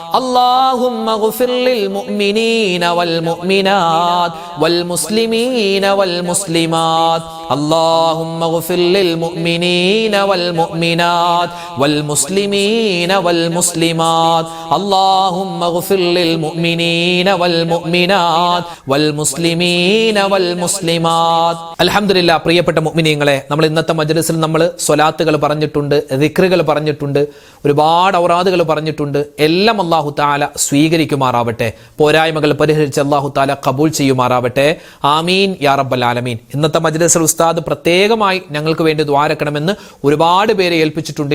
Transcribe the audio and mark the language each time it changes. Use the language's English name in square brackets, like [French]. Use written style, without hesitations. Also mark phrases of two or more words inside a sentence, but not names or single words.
[Arabic] اللهم اغفر للمؤمنين والمؤمنات والمسلمين والمسلمات. اللهم اغفر للمؤمنين والمؤمنات والمسلمين والمسلمات. اللهم اغفر للمؤمنين والمؤمنات والمسلمين والمسلمات. [Malayalam] അൽഹംദുലില്ലാ, പ്രിയപ്പെട്ട മുഅ്മിനീങ്ങളെ, നമ്മൾ ഇന്നത്തെ മജ്ലിസിൽ നമ്മൾ സ്വലാത്തുകൾ പറഞ്ഞിട്ടുണ്ട്, ദിക്റുകൾ പറഞ്ഞിട്ടുണ്ട്, ഒരുപാട് ഔറാദുകൾ പറഞ്ഞിട്ടുണ്ട്. എല്ലാം അല്ലാഹു അല്ലാഹു തആല സ്വീകരിക്കുമാറാവട്ടെ. പോരായ്മകൾ പരിഹരിച്ച് അല്ലാഹു തആല ഖബൂൽ ചെയ്യുമാറാവട്ടെ. [Arabic] آمين يا رب العالمين. [Malayalam] ഇന്നത്തെ മജ്ലിസിൽ ഉസ്താദ് പ്രത്യേകമായി ഞങ്ങൾക്ക് വേണ്ടി ദുആ രക്കണമെന്ന് ഒരുപാട് പേരെ ഏൽപ്പിച്ചിട്ടുണ്ട്.